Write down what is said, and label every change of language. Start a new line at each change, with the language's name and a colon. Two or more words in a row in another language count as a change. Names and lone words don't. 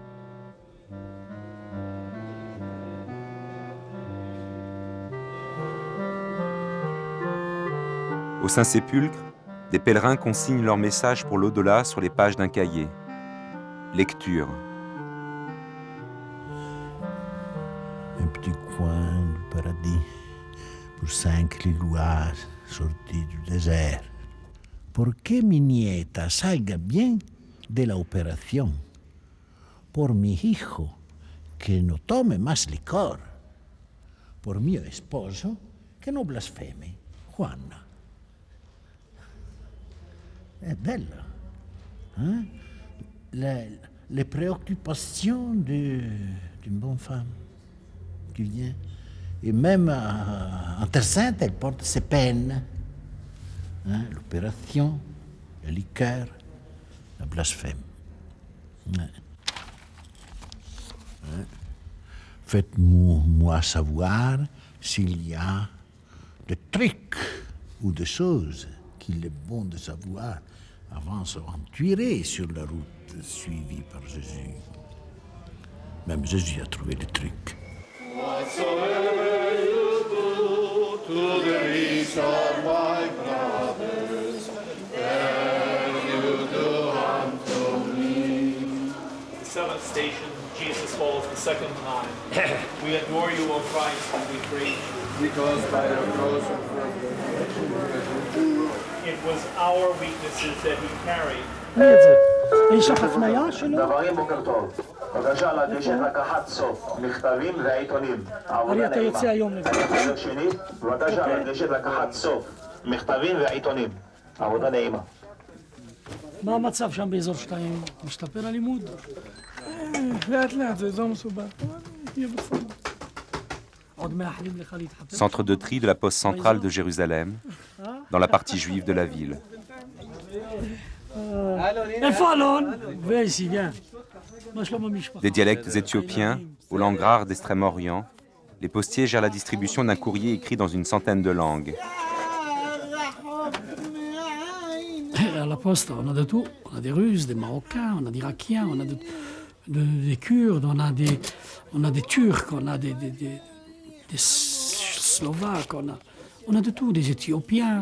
French: Au Saint-Sépulcre, des pèlerins consignent leur message pour l'au-delà sur les pages d'un cahier. Lecture. Un petit coin du paradis pour 5 liloires sortis du désert.
Spanish: ¿Por qué mi nieta salga bien de la operación? Por mi hijo, que no tome más licor. Por mi esposo, que no blasfeme.
Italian: Juana. È bella.
French: Hein? Les préoccupations d'une bonne femme qui vient. Et même en Terre Sainte, elle porte ses peines. Hein? L'opération, le liqueur, le blasphème. Hein? Hein? Faites-moi savoir s'il y a des trucs ou des choses qu'il est bon de savoir avant de s'aventurer sur la route suivie par Jésus. Même Jésus a trouvé des trucs.
English: Whatsoever you do to the least of my brothers, then you do unto me. The seventh station, Jesus falls the second time. We adore you, O Christ, and we praise you. Because by your cross It was our weaknesses that he carried.
Hebrew: דברים בוקר טוב. בבקשה לגשת לקחת סוף, מכתבים ועיתונים. עבודה נעימה. חלק שני, בבקשה לגשת לקחת סוף, מכתבים ועיתונים. עבודה נעימה. מה המצב שם באזור 2? משתפר הלימוד? לאט לאט, זה אזור מסובך. יהיה בסדר. עוד מאחלים לך להתחתן?
French: Centre de tri de la poste centrale de Jérusalem, dans la partie juive de la ville.
Hebrew: איפה אלון? ואיסי, viens. מה שלום המשפחה?
French: Des dialectes éthiopiens aux langues rares d'Extrême-Orient, les postiers gèrent la distribution d'un courrier écrit dans une centaine de langues. À la poste, on a de tout. On a des Russes, des Marocains, on a des Irakiens, on a des Kurdes, on a des Turcs, on a des Slovaques, on a de tout, des Éthiopiens.